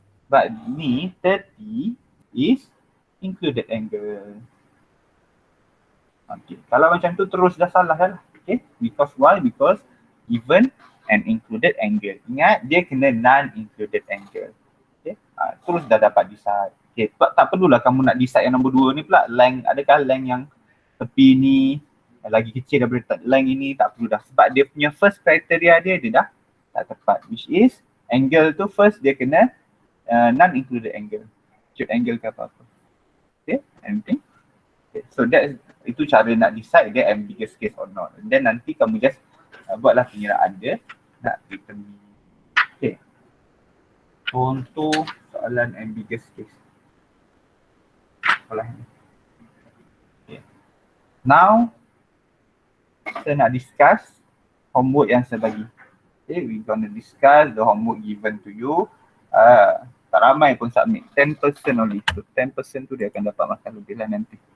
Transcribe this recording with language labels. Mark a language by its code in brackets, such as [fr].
[en] But ni 30 is included angle. [ms] Okay. Kalau macam tu terus dah salah dah. Okay. [en] Because why? Because given an included angle. [ms] Ingat dia kena [en] non-included angle. [ms] Okay. Terus dah dapat decide. Okay. Tak perlulah kamu nak decide yang nombor 2 ni pula. Length, adakah length yang tepi ni lagi kecil daripada length ini? Tak perlu dah. Sebab dia punya first criteria dia dah tak tepat. [en] Which is angle tu first dia kena non-included angle. Acute angle [ms] ke apa-apa. [en] Okay, anything? Okay, so [ms] itu cara nak [en] decide dia ambiguous case or not. [ms] And then nanti kamu just buatlah pengiraan dia nak determine. Okay. Contoh soalan ambiguous case. Soalan ni. Okay. Now, kita nak discuss homework yang saya bagi. [en] Okay, we gonna discuss the homework given to you. [ms] Tak ramai pun submit, [en] 10% only. [ms] So 10% tu dia akan dapat makan lebih lah nanti.